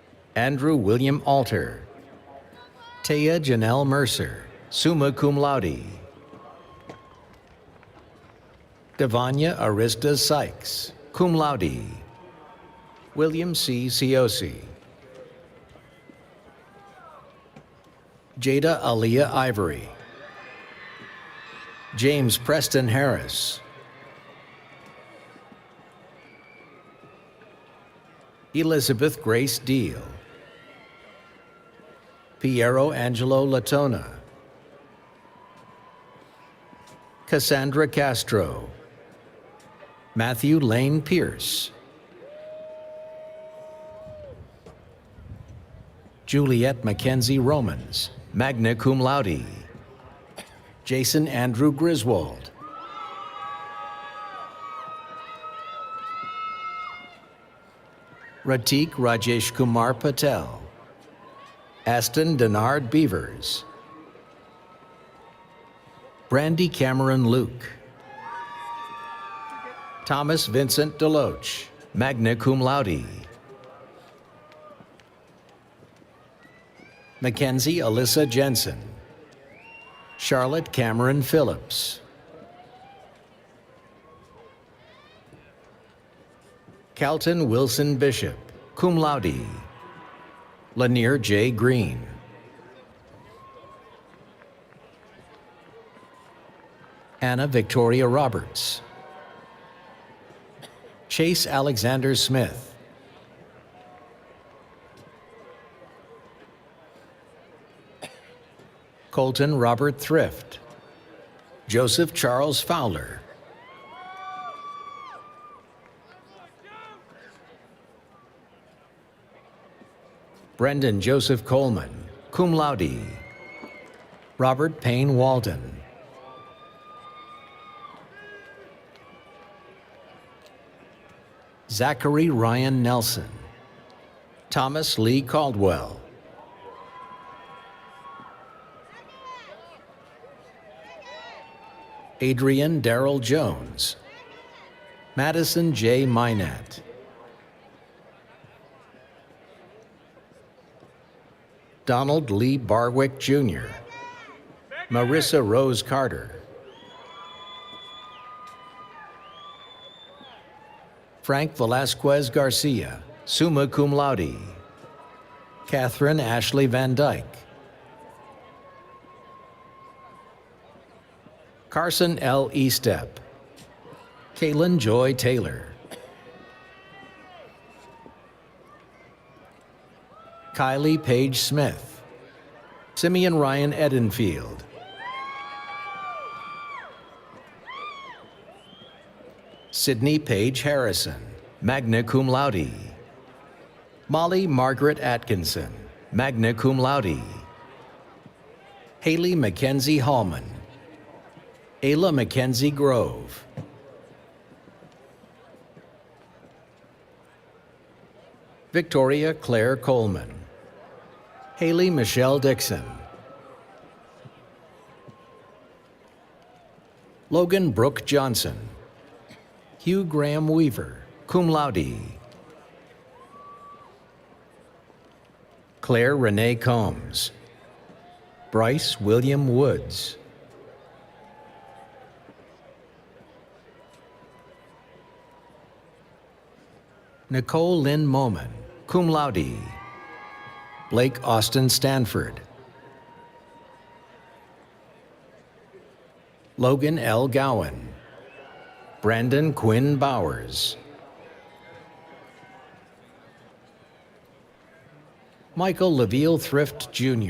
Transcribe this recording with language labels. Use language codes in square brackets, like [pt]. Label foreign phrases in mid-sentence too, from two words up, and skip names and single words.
[en] Andrew William Alter. Taya Janelle Mercer, [la] summa cum laude. [en] Devanya Arista Sykes, [la] cum laude. [en] William C. Ciosi. Jada Aliyah Ivory. James Preston Harris. Elizabeth Grace Deal. Piero Angelo Latona. Cassandra Castro. Matthew Lane Pierce. Juliet Mackenzie Romans, [la] magna cum laude. [en] Jason Andrew Griswold. Ratik Rajesh Kumar Patel. Aston Denard Beavers. Brandy Cameron Luke. Thomas Vincent Deloach, [la] magna cum laude. [en] Mackenzie Alyssa Jensen. Charlotte Cameron Phillips. Calton Wilson Bishop, [la] cum laude. [en] Lanier J. Green. Anna Victoria Roberts. Chase Alexander Smith. Colton Robert Thrift. Joseph Charles Fowler. Brendan Joseph Coleman, [la] cum laude. [en] Robert Payne Walden. Zachary Ryan Nelson. Thomas Lee Caldwell. Adrian Darrell Jones. Madison J. Minette. Donald Lee Barwick Jr. Marissa Rose Carter. Frank Velasquez Garcia, [la] summa cum laude. [en] Catherine Ashley Van Dyke. Carson L. Estep. Kaylin Joy Taylor. Kylie Page Smith. Simeon Ryan Edenfield. Sydney Page Harrison, [la] magna cum laude. [en] Molly Margaret Atkinson, [la] magna cum laude. [en] Haley Mackenzie Hallman. Ayla Mackenzie Grove. Victoria Claire Coleman. Haley Michelle Dixon. Logan Brooke Johnson. Hugh Graham Weaver, [la] cum laude. [en] Claire Renee Combs. Bryce William Woods. Nicole Lynn Moman, [la] cum laude. [en] Blake Austin Stanford. Logan L. Gowan. Brandon Quinn Bowers. Michael Leveal Thrift Jr.